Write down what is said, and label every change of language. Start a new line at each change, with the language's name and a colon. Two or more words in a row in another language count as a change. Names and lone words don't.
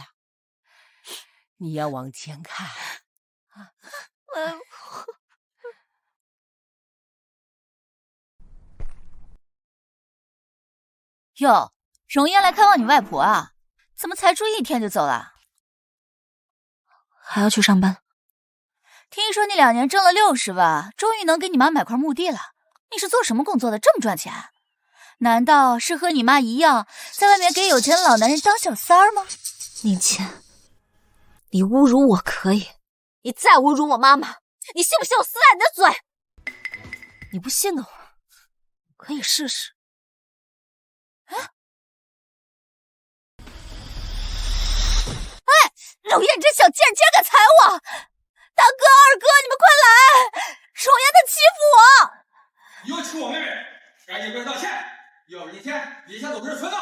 Chinese: 你要往前看啊！外婆，喲，容嫣來看望你外婆啊？怎麼才住1天就走了？還要去上班。聽說你2年掙了60萬，終於能給你媽買塊墓地了。你是做什麼工作的，這麼賺錢？難道是和你媽一樣，在外面給有錢的老男人當小三兒嗎？寧倩，你侮辱我可以，你再侮辱我媽媽，你信不信我撕爛你的嘴？你不信的話，可以試試。哎，容嫣這小賤人竟然敢踩我！大哥、二哥，你們快來！容嫣她欺負我！你又欺負我妹妹，趕緊跪下道歉，要不1天連下都不是存的。